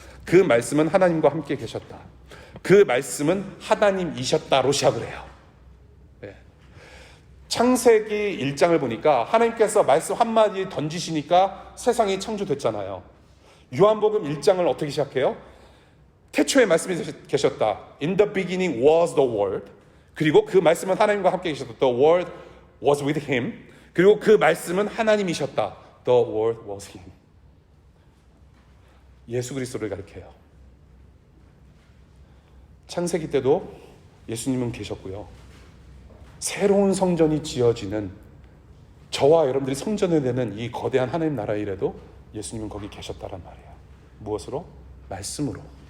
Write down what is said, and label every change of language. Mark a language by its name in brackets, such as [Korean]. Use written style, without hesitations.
[Korean] 그 말씀은 하나님과 함께 계셨다. 그 말씀은 하나님이셨다로 시작을 해요. 네. 창세기 1장을 보니까 하나님께서 말씀 한마디 던지시니까 세상이 창조됐잖아요. 요한복음 1장을 어떻게 시작해요? 태초에 말씀이 계셨다. [English] In the beginning was the word. [Korean] 그리고 그 말씀은 하나님과 함께 계셨다. [English] The word was with him. [Korean] 그리고 그 말씀은 하나님이셨다. [English] The word was him. [Korean] 예수 그리스도를 가리켜요. 창세기 때도 예수님은 계셨고요. 새로운 성전이 지어지는, 저와 여러분들이 성전을 내는 이 거대한 하나님 나라 일에도 예수님은 거기 계셨다란 말이에요. 무엇으로? 말씀으로.